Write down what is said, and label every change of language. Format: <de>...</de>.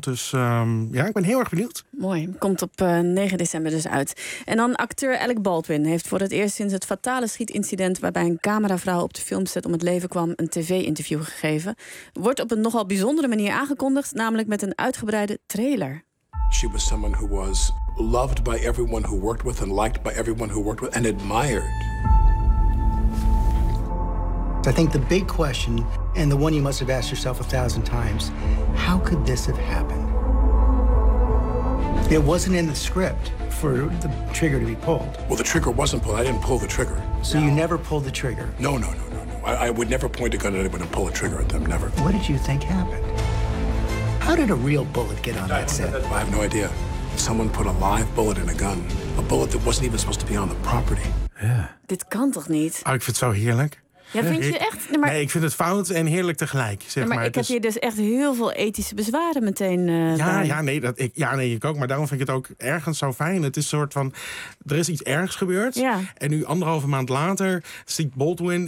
<nl>Dus ik ben heel erg benieuwd. Mooi. Komt op 9 december dus uit. En dan acteur Alec Baldwin heeft voor het eerst sinds het fatale schietincident waarbij een cameravrouw op de filmset om het leven kwam een tv-interview gegeven. Wordt op een nogal bijzondere manier aangekondigd, namelijk met een uitgebreide trailer.</nl> <en>She was someone who was loved by everyone who worked with and liked by everyone who worked with and admired. I think the big question, and the one you must have asked yourself 1,000 times, how could this have happened? It wasn't in the script for the trigger to be pulled. Well, the trigger wasn't pulled. I didn't pull the trigger. So you never pulled the trigger? No. I would never point a gun at anyone and pull a trigger at them, never. What did you think happened? How did a real bullet get on that set? I have no idea. Someone put a live bullet in a gun. A bullet that wasn't even supposed to be on the property. Yeah.</en> <nl>Dit kan toch niet? Oh, ik vind het zo heerlijk. Ja, vind je echt? Nee, ik vind het fout en heerlijk tegelijk. Heb hier dus echt heel veel ethische bezwaren meteen. Ik ook. Maar daarom vind ik het ook ergens zo fijn. Het is een soort van, er is iets ergs gebeurd. Ja. En nu anderhalve maand later ziet Baldwin.</nl>